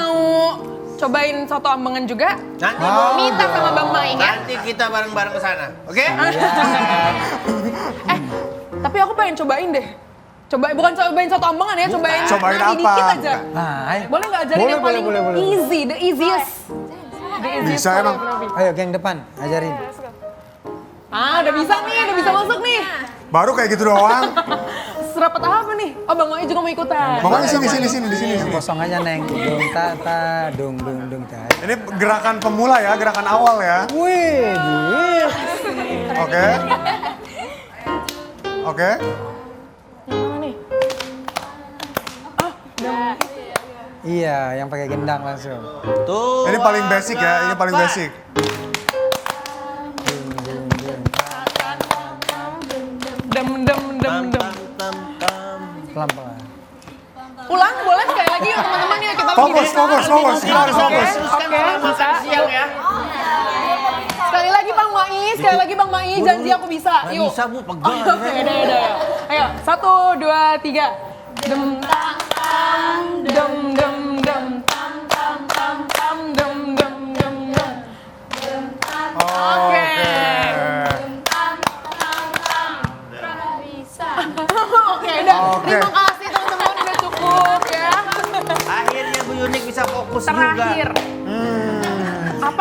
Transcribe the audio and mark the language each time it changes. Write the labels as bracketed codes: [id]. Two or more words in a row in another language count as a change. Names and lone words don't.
[id] mau cobain soto ambengan juga? Nanti Minta sama Bang Maing ya. Nanti kita bareng-bareng ke sana. Oke? Tapi aku pengen cobain deh. Bukan cobain soto ambengan ya, cobain Cobain nasi apa? dikit aja. Ayo. Boleh nggak ajarin yang paling easy, [en] the easiest? The easiest [id] Bisa soto emang. ambengan. Ayo geng depan, ajarin. Udah bisa nih, udah bisa masuk nih. Baru kayak gitu doang. Serapat apa nih? Oh, Bang Mai juga mau ikutan. Mau di sini. Yang kosong aja neng. Dung ta ta, dung ta. Ini gerakan pemula ya, gerakan awal ya. Wih, Oke. Oke. Yang mana nih? iya, yang pakai gendang langsung. Tuh. Ini paling basic ya, ini paling basic. Dem. Pelan-pelan. Ulang boleh sekali lagi ya teman-teman ya kita Fokus. Kita harus fokus. Oke, bisa. Siang ya. Sekali lagi Bang Mai, janji aku bisa. Nggak Yuk. bisa Bu, pegang. Oke, udah. Ayo, 1, 2, 3. Dem tam tam, dem tam tam, dem. Oke. Oke, udah. Oke. Terima kasih teman-teman udah cukup ya. Akhirnya Bu Yunik bisa fokus Terakhir. juga. Apa?